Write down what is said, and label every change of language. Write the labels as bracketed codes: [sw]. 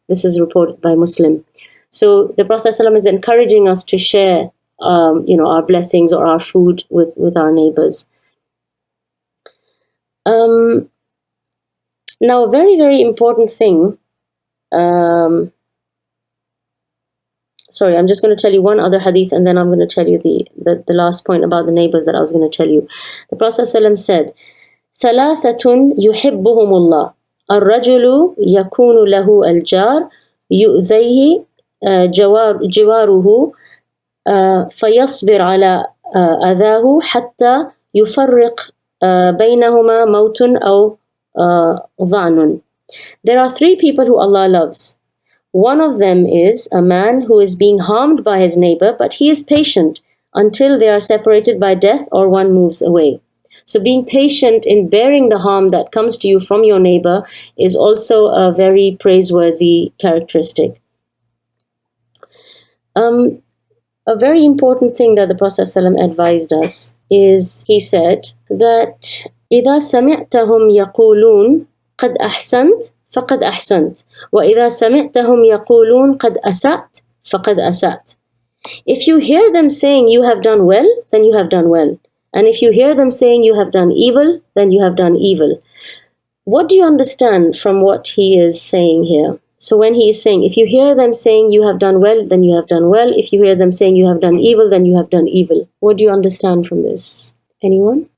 [en] This is reported by Muslim. So the Prophet ﷺ is encouraging us to share our blessings or our food with our neighbors. Now, a very, very important thing. Sorry, I'm just going to tell you one other hadith, and then I'm going to tell you the last point about the neighbors that I was going to tell you. The Prophet ﷺ said, [ar] ثلاثة يحبهم الله الرجل يكون له الجار يؤذيه جواره فيصبر على أذاه حتى يفرق بينهما موت أو ضعن. [en] There are three people who Allah loves. One of them is a man who is being harmed by his neighbor, but he is patient until they are separated by death or one moves away. So being patient in bearing the harm that comes to you from your neighbor is also a very praiseworthy characteristic. A very important thing that the Prophet ﷺ advised us is, he said that [ar] إذا سمعتهم يقولون قد أحسنت فقد أحسنت وإذا سمعتهم يقولون قد أسأت فقد أسأت. [en] If you hear them saying you have done well, then you have done well. And if you hear them saying you have done evil, then you have done evil. What do you understand from what he is saying here? So when he is saying, if you hear them saying you have done well, then you have done well. If you hear them saying you have done evil, then you have done evil. What do you understand from this? Anyone?